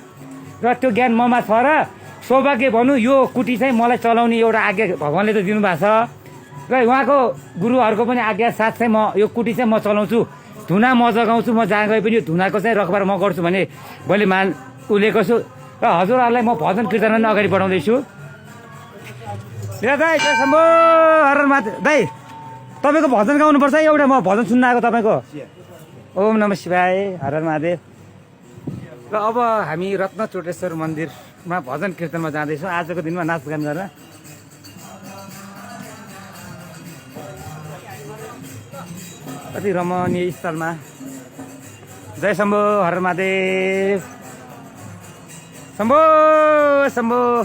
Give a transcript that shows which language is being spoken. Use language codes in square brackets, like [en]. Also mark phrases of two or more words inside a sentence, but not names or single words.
[ne] र त्यो ज्ञान ममा छ र सौभाग्य भनौँ यो कुटी चाहिँ मलाई चलाउने एउटा आज्ञा भगवान्ले त दिनुभएको छ। र उहाँको गुरुहरूको पनि आज्ञा साथ चाहिँ म यो कुटी चाहिँ म चलाउँछु, धुना म जगाउँछु। म जहाँ गए पनि यो धुनाको चाहिँ रखबार म गर्छु भने मैले उलेको छु। र हजुरहरूलाई म भजन कीर्तन पनि अगाडि बढाउँदैछु। दाइ शम्भो हर माता दाइ तपाईँको भजन गाउनुपर्छ एउटा, म भजन सुन्न आएको तपाईँको। [sa] ओम नमः शिवाय हर महादेव। [ne] र अब हामी रत्न चोटेश्वर मन्दिरमा भजन कीर्तनमा जाँदैछौँ आजको दिनमा नाचगान गरेर। कति रमणीय स्थलमा। जय शम्भो हर महादेव। शम्भो शम्भो।